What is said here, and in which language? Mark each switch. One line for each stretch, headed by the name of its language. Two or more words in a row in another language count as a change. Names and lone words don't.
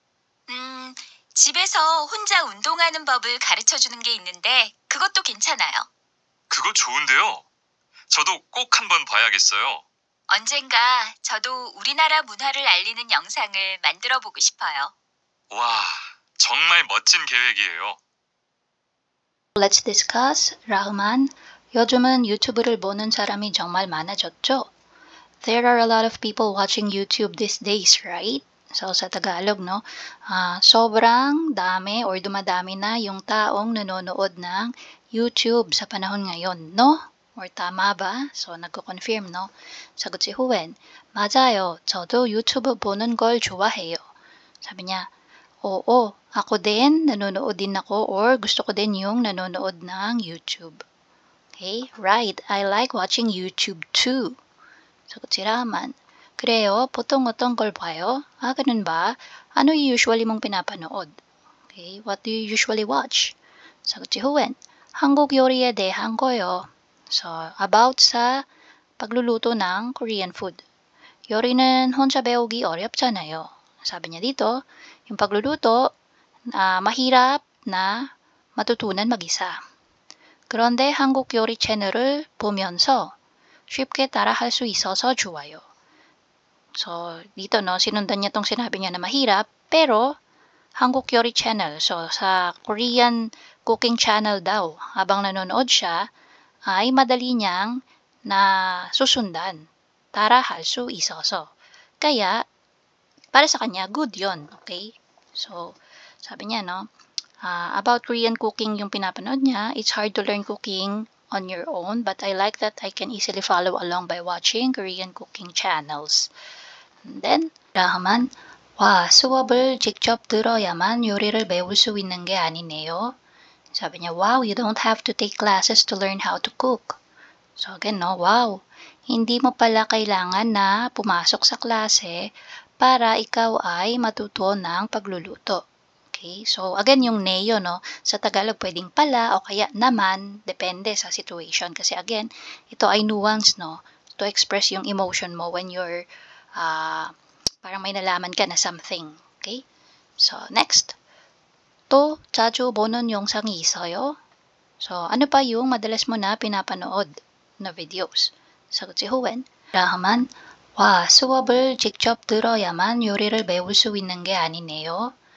Korean: 집에서 혼자 운동하는 법을 가르쳐주는 게 있는데 그것도 괜찮아요. 그거 좋은데요. 저도 꼭 한번 봐야겠어요. 언젠가 저도 우리나라 문화를 알리는 영상을 만들어 보고 싶어요. 와, 정말 멋진 계획이에요.
English: Let's discuss. Rahman,
Korean: 요즘은 유튜브를 보는 사람이 정말 많아졌죠?
English: There are a lot of people watching YouTube these days, right? So,
Filipino: sa Tagalog, no? Sobrang dami or dumadami na yung taong nanonood ng YouTube sa panahon ngayon, no? Or tama ba? So, nagko-confirm, no? Sagot si Huwen,
Korean: 맞아요. 저도 유튜브 보는 걸 좋아해요.
Filipino: Sabi niya, oo, ako din, nanonood din ako or gusto ko din yung nanonood ng YouTube.
English: Okay, right. I like watching YouTube too.
Filipino: Sagot si Rahman,
Korean: 그래요? 보통 어떤 걸 봐요?
Filipino: Ganun ba? Ano yung usually mong pinapanood?
English: Okay, what do you usually watch?
Filipino: Sagot si Huwen,
Korean: 한국 요리에 대한 거요.
Filipino: So, about sa pagluluto ng Korean food.
Korean: 요리는 혼자 배우기 어렵잖아요.
Filipino: sabi niya dito, yung pagluluto, mahirap na matutunan mag-isa.
Korean: 그런데 한국 요리 채널을 보면서 쉽게 따라할 수 있어서 좋아요.
Filipino: So, dito no, sinundan niya tong sinabi niya na mahirap, pero
Korean: 한국 요리
Filipino: channel, so sa
English: Korean cooking channel
Filipino: daw, habang nanonood siya, ay madali niyang na susundan.
Korean: 따라할 수 있어서.
Filipino: Kaya, para sa kanya, good yon, okay? So, sabi niya, no,
English: about Korean cooking
Filipino: yung pinapanood niya,
English: it's hard to learn cooking on your own, but I like that I can easily follow along by watching Korean cooking channels. And then,
Korean: 라하만, 와, 수업을 직접 들어야만 요리를 배울 수 있는 게 아니네요.
Filipino: 사bi niya,
English: wow, you don't have to take classes to learn how to cook. So again, no,
Filipino: wow, hindi mo pala kailangan na pumasok sa klase para ikaw ay matuto ng pagluluto. Okay, so again, yung neo, no, sa Tagalog pwedeng pala o kaya naman, depende sa situation. Kasi again, ito ay nuance, no,
English: to express
Filipino: yung emotion mo
English: when you're,
Filipino: parang may nalaman ka na something.
English: Okay, so next.
Korean: 또 자주 보는 영상이 있어요?
Filipino: So, ano pa yung madalas mo na pinapanood na videos? sagot si Huwen.
Korean: 라하만, 와, 수업을 직접 들어야만 요리를 배울 수 있는 게 아니네요.